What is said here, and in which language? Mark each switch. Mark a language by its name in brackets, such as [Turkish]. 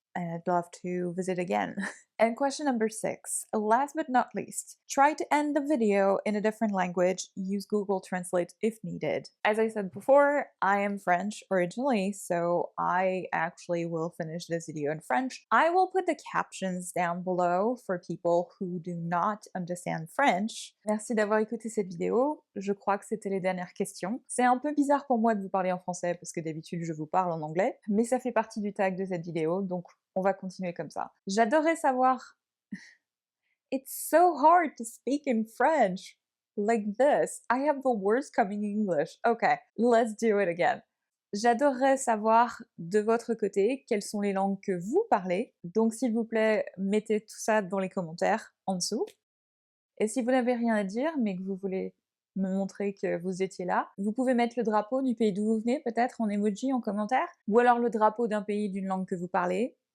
[English] And I'd love to visit again. And question number 6, last but not least, try to end the video in a different language. Use Google Translate if needed. As I said before, I am French originally, so I actually will finish this video in French. I will put the captions down below for people who do not understand French. [French] Merci d'avoir écouté cette vidéo. Je crois que c'était les dernières questions. C'est un peu bizarre pour moi de vous parler en français parce que d'habitude je vous parle en anglais, mais ça fait partie du tag de cette vidéo, donc on va continuer comme ça. J'adorerais savoir... [English] It's so hard to speak in French like this. I have the words coming in English. Okay, let's do it again. [French] J'adorerais savoir de votre côté quelles sont les langues que vous parlez. Donc s'il vous plaît, mettez tout ça dans les commentaires en dessous. Et si vous n'avez rien à dire, mais que vous voulez me montrer que vous étiez là, vous pouvez mettre le drapeau du pays d'où vous venez, peut-être en emoji, en commentaire, ou alors le drapeau d'un pays d'une langue que vous parlez.